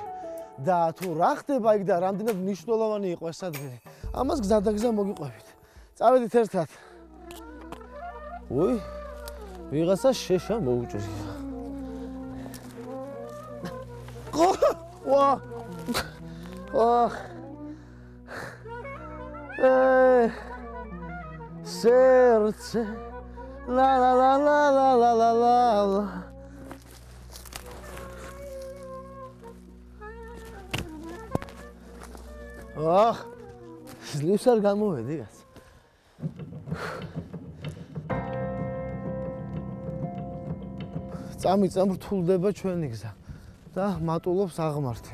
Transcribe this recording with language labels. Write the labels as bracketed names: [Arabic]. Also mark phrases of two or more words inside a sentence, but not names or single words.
[Georgian] და თუ რა ხდება იქ და რამდენად მნიშვნელოვანი იყო ეს ადგილი, ამას გზადაგზა მოგიყვებით. წავედით ერთად. უი, ვიღაცა შეშა მოუჭრია. ვა! Oh, serce, la la la la la la la la. Oh, ძლივს არ გამოვედი გას. წამიწამ რთულდება ჩვენი გზა და მატულობს აღმართი.